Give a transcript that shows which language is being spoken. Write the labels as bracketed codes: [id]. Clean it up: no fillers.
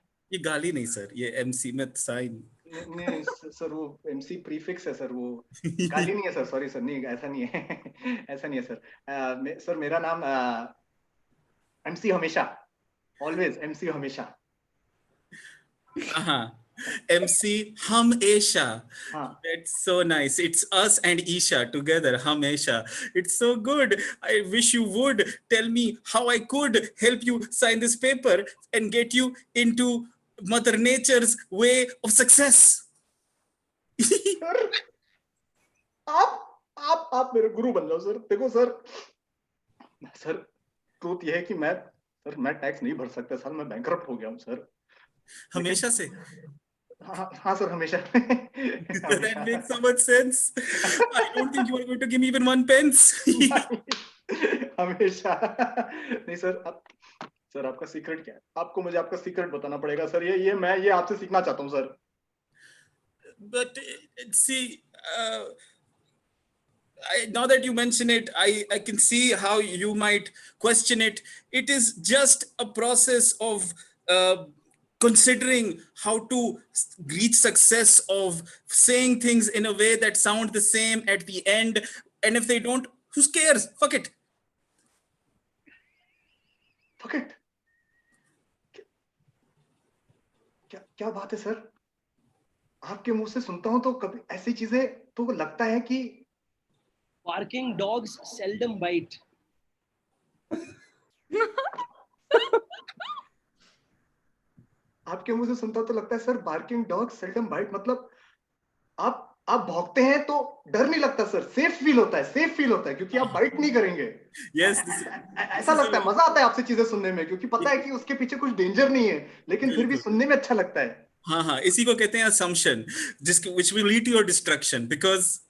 [hi] ये गाली नहीं सर, ये एमसी में साइन। नहीं सर, वो एमसी प्रीफिक्स है सर, वो गाली नहीं है सर, सॉरी सर, नहीं ऐसा नहीं है ऐसा नहीं है सर। सर मेरा नाम एमसी हमेशा, ऑलवेज एमसी हमेशा। हाँ, MC Hamesha. हाँ [en] That's so nice. It's us and Isha together, Hamesha. It's so good. I wish you would tell me how I could help you sign this paper and get you into Mother Nature's way of success. [hi] Sir, आप मेरे गुरु बन जाओ sir. देखो sir, sir truth ये है कि मैं tax नहीं भर सकता सर, मैं बैंकरप्ट हो गया हूँ सर। हमेशा से? हाँ सर, हमेशा [en] That makes so much sense. I don't think you are going to give me even 1 pence. [hi] हमेशा नहीं सर। सर आपका सीक्रेट क्या है? आपको मुझे आपका सीक्रेट बताना पड़ेगा सर। मैं आपसे सीखना चाहता हूँ sir. [en] But see, now that you mention it, I can see how you might question it. It is just a process of considering how to reach success, of saying things in a way that sound the same at the end. And if they don't, who cares? Fuck it. Fuck it. [hi] क्या बात है sir? आपके मुंह से सुनता हूं तो कभी ऐसी चीजें तो लगता है कि [en] Barking dogs seldom bite. [hi] आपके मुंह से सुनता हूं तो लगता है sir, barking dog seldom bite, मतलब आप भौंकते हैं तो डर नहीं लगता सर, सेफ फील होता है क्योंकि आप बाइट नहीं करेंगे। [en] Yes, [hi] ऐसा लगता है, मजा आता है आपसे चीजें सुनने में, क्योंकि पता है कि उसके पीछे कुछ डेंजर नहीं है, लेकिन फिर भी सुनने में अच्छा लगता है। हाँ, इसी को कहते हैं [en] assumption, which will lead to your destruction because